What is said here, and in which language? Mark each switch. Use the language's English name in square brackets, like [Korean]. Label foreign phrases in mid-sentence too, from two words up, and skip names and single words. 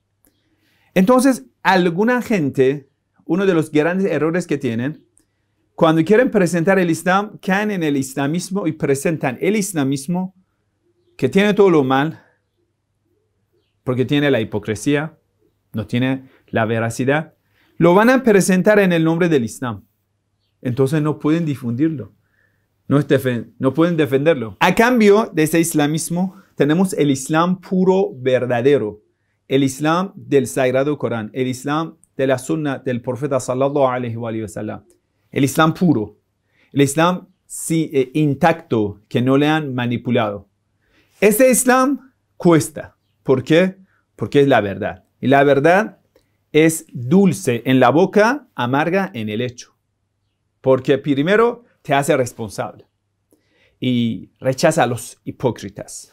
[Spanish] Entonces, alguna gente, uno de los grandes errores que tienen, cuando quieren presentar el Islam, caen en el islamismo y presentan el islamismo que tiene todo lo mal, porque tiene la hipocresía, no tiene la veracidad, lo van a presentar en el nombre del Islam. Entonces no pueden difundirlo, no pueden defenderlo. A cambio de ese islamismo, tenemos el Islam puro, verdadero, el Islam del Sagrado Corán, el Islam de la Sunna del Profeta [Arabic] صلى الله عليه وسلم, [Spanish] el Islam puro, el Islam intacto, que no le han manipulado. Ese Islam cuesta. ¿Por qué? Porque es la verdad. Y la verdad es dulce en la boca, amarga en el hecho. Porque primero te hace responsable y rechaza a los hipócritas.